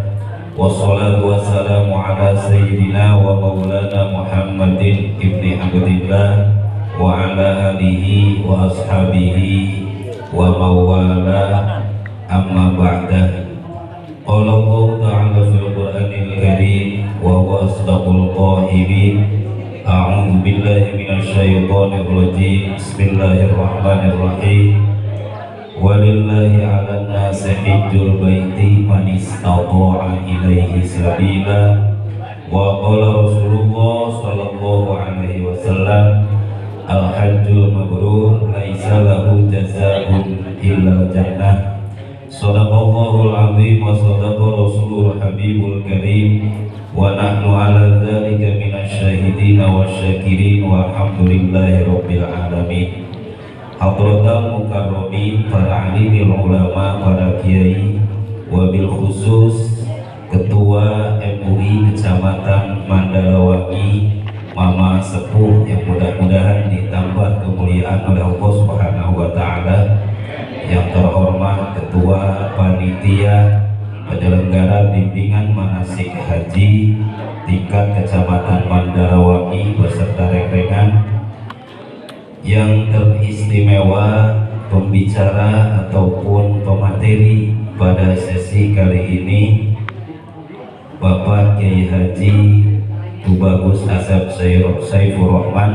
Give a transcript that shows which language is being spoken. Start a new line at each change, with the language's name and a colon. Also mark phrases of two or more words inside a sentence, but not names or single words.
Arabic: والصلاة والسلام على سيدنا ومولانا محمد بن عبد الله وعلى آله وأصحابه وموالاه، أما بعد. قال الله تعالى في القرآن الكريم وهو أصدق القائلين. أعوذ بالله من الشيطان الرجيم. بسم الله الرحمن الرحيم. ولله على الناس حج البيت من استطاع إليه سبيلا. وقال رسول الله صلى الله عليه وسلم، الحج المبرور ليس له جزاء إلا الجنة. صدق الله العظيم وصدق رسوله الحبيب الكريم. ونحن على ذلك من الشاهدين والشاكرين والحمد لله رب العالمين. حضرات المكرمين,
Indonesian: para
Arabic: عالم العلماء,
Indonesian: para kiai, wabil khusus Ketua MUI Kecamatan Mandalawangi, Mama Sepuh yang mudah-mudahan ditambah kemuliaan oleh
Arabic: الله سبحانه وتعالى.
Indonesian: Yang terhormat Ketua Panitia Penyelenggara Bimbingan Manasik Haji tingkat Kecamatan Mandalawangi beserta rekan-rekan, yang teristimewa pembicara ataupun pemateri pada sesi kali ini, Bapak Kiai Haji Tubagus Asep Saifur Rahman.